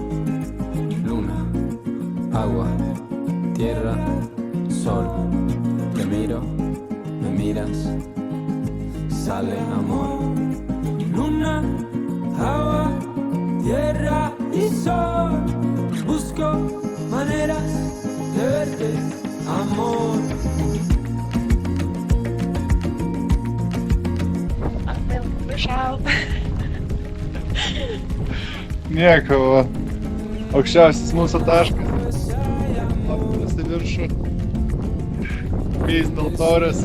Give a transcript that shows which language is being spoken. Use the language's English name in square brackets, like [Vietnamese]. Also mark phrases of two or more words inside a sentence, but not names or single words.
[Spanish] Luna, agua, tierra, sol, te miro, me miras, sale amor. Luna, agua, tierra y sol, busco maneras de verte, amor. [Lithuanian] Nieko, va. Aukščiausias mūsų taškas. Lapinės į viršų. Pys Daltorės.